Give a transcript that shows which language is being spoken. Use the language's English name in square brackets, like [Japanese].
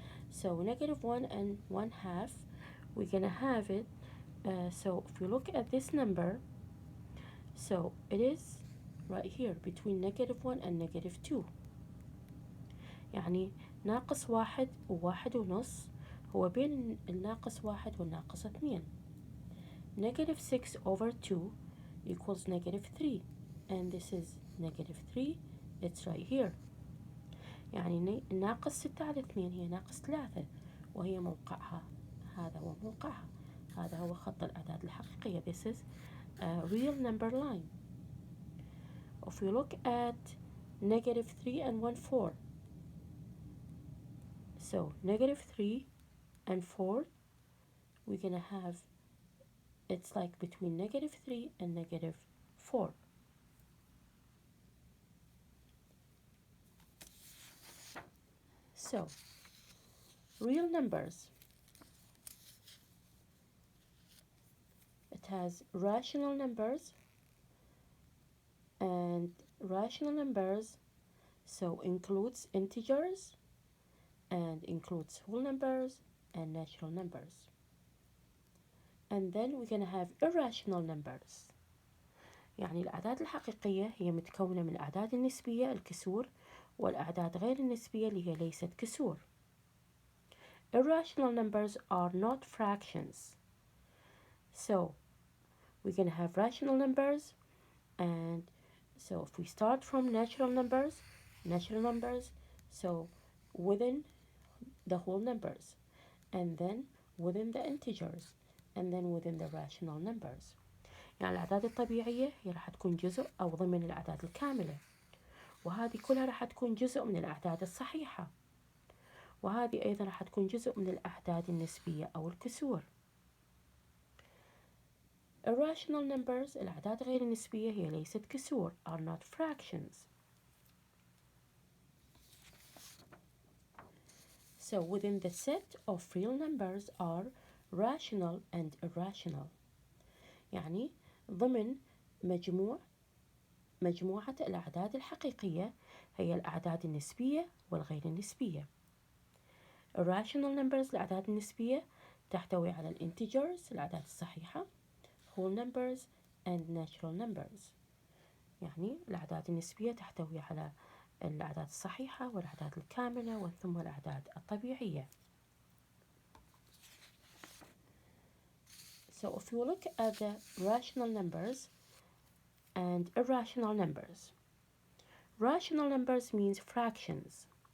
[English] So negative 1 and 1/2, we're gonna have it. So if you look at this number, so it is right here between negative 1 and negative 2. [Arabic] يعني ناقص 1 و1.5 هو بين الناقص 1 والناقص 2. [English] Negative 6 over 2 equals negative 3, and this is negative 3. It's right here. [Arabic] يعني ناقص 6 على 2 هي ناقص 3، وهي موقعها، هذا هو موقعها، هذا هو خط الأعداد الحقيقية. [English] This is a real number line. If we look at negative 3 and 1/4, so negative 3 and 4, we're gonna have, it's like between negative 3 and negative 4. So real numbers, it has rational numbers, and rational numbers so includes integers and includes whole numbers and natural numbers. And then we're gonna have irrational numbers. [Arabic] يعني الأعداد الحقيقية هي متكونة من الأعداد النسبية الكسور والأعداد غير النسبية اللي هي ليست كسور. [English] irrational numbers are not fractions. So we're going to have rational numbers, and so if we start from natural numbers, so within the whole numbers, and then within the integers, and then within the rational numbers. [Arabic] يعني الأعداد الطبيعية هي راح تكون جزء أو ضمن الأعداد الكاملة، وهذه كلها راح تكون جزء من الأعداد الصحيحة، وهذه أيضا راح تكون جزء من الأعداد النسبية أو الكسور. [English] irrational numbers [Arabic] الأعداد غير النسبية هي ليست كسور [English] are not fractions. So within the set of real numbers are rational and irrational. [Arabic] يعني ضمن مجموعة الأعداد الحقيقية هي الأعداد النسبية والغير النسبية. [English] irrational numbers [Arabic] الأعداد النسبية تحتوي على الانتجرز الأعداد الصحيحة، [English] whole numbers and natural numbers. [Arabic] يعني الأعداد النسبية تحتوي على الأعداد الصحيحة والأعداد الكاملة وثم الأعداد الطبيعية. [English] So if you look at the rational numbers and irrational numbers, rational numbers means fractions.